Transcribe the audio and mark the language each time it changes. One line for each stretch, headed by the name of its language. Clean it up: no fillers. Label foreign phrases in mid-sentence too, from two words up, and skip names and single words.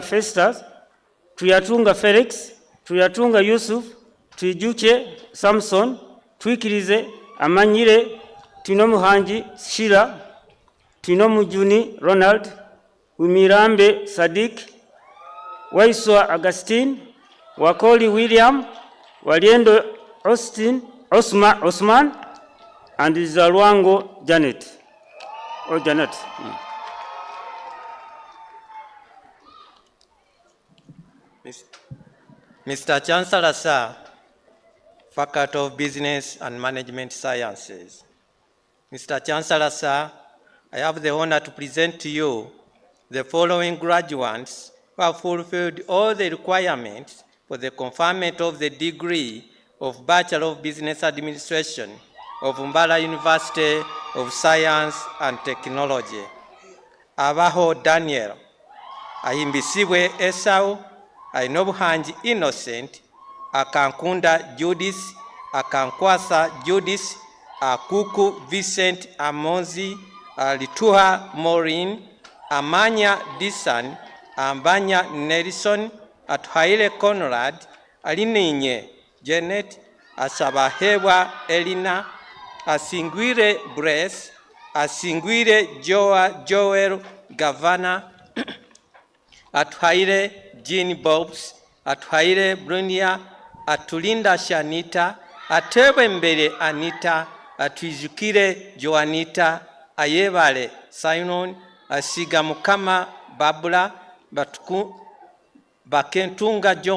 English: Festus, Tuyatunga Felix, Tuyatunga Yusuf, Tuijuche Samson, Twikirize Amanyire, Tinomuhanji Shira, Tinomujuni Ronald, Wimirambe Sadik, Waiswa Augustine, Wakoli William, Waliendo Osman, and Zalwango Janet. Janet. Mr. Chancellor, sir, Faculty of Business and Management Sciences. Mr. Chancellor, sir, I have the honor to present to you the following graduates who have fulfilled all the requirements for the conferment of the degree of Bachelor of Business Administration of Mbarara University of Science and Technology. Abaho Daniel, Ahimbisibwe Esau, Ainobuhanji Innocent, Akankunda Judith, Akankwasa Judith, Akuku Vincent Amonzi, Lituha Maureen, Amanya Disan, Ambanya Nelson, Atuhaile Conrad, Alininye Janet, Asabahewa Elina, Asingwire Brace, Asingwire Joel Gavana, Atuhaile Jean Bobs, Atuhaile Brunia, Atulinda Shanita, Atebembere Anita, Atwijukire Joanita, Ayebale Simon, Asiga Mukama Babula, Bakentunga